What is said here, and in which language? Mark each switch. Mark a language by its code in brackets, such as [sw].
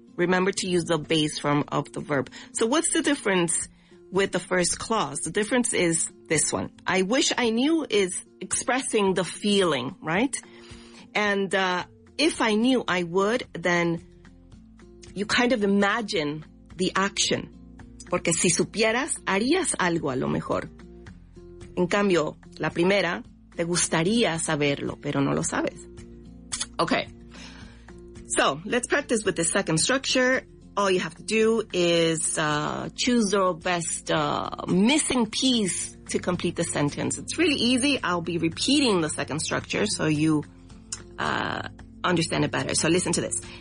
[en] Remember to use the base form of the verb. So what's the difference with the first clause? The difference is this one. I wish I knew is expressing the feeling, right? And if I knew I would, then you kind of imagine the action. [es] Porque si supieras, harías algo a lo mejor. En cambio, la primera, te gustaría saberlo, pero no lo sabes. [en] Okay. So, let's practice with the second structure. All you have to do is choose the best missing piece to complete the sentence. It's really easy. I'll be repeating the second structure so you understand it better. So listen to this.